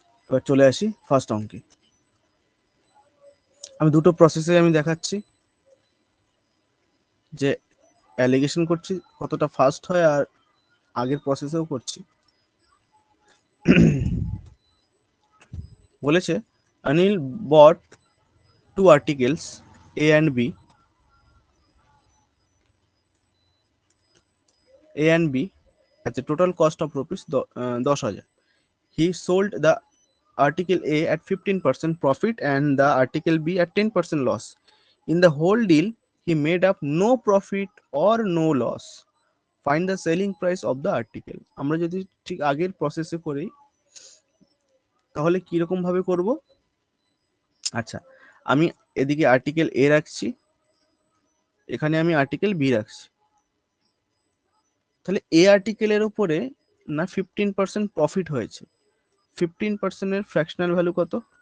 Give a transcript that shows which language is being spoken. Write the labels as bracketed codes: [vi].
[bn] এবার চলে আসি ফার্স্ট অঙ্কে। আমি দুটো প্রসেসে আমি দেখাচ্ছি যে অ্যালিগেশন করছি কতটা ফাস্ট হয়, আর আগের প্রসেসেও করছি। বলেছে [en] Anil bought 2 articles A and B. A and B at the total cost of rupees 10,000. he sold the article A at 15% profit and the article B at 10% loss. In the whole deal, he made up no profit or no loss. Find the selling price of the article. [bn] আমরা যদি ঠিক আগের প্রসেসে করি তাহলে কি রকম ভাবে করব? আচ্ছা, আমি এদিকে আর্টিকেল এ রাখছি, এখানে আমি আর্টিকেল বি রাখছি। তাহলে এ আর্টিকেলের উপরে না 15% প্রফিট হয়েছে, 15% এর ফ্র্যাকশনাল ভ্যালু কত?